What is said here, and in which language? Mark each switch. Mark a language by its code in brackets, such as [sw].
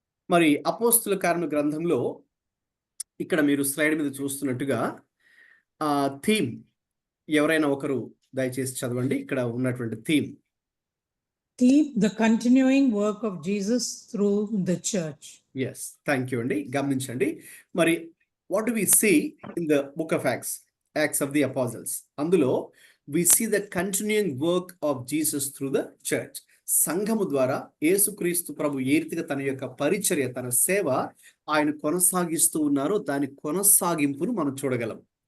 [te] మరి అపోస్తలుల కార్యం గ్రంథంలో ఇక్కడ మీరు స్లైడ్ మీద చూస్తున్నట్టుగా థీమ్ ఎవరైనా ఒకరు దయచేసి చదవండి. ఇక్కడ ఉన్నటువంటి theme [en] the continuing work of Jesus through the church. Yes, thank you అండి. [te] గమనించండి, మరి [en] what do we see in the book of Acts of the apostles, [te] అందులో [en] We see the continuing work of Jesus through the church. [te] సంఘము ద్వారా యేసుక్రీస్తు ప్రభు ఏ రీతిగా తన యొక్క పరిచర్య, తన సేవ ఆయన కొనసాగిస్తూ ఉన్నారో దాని కొనసాగింపును మనం చూడగలం.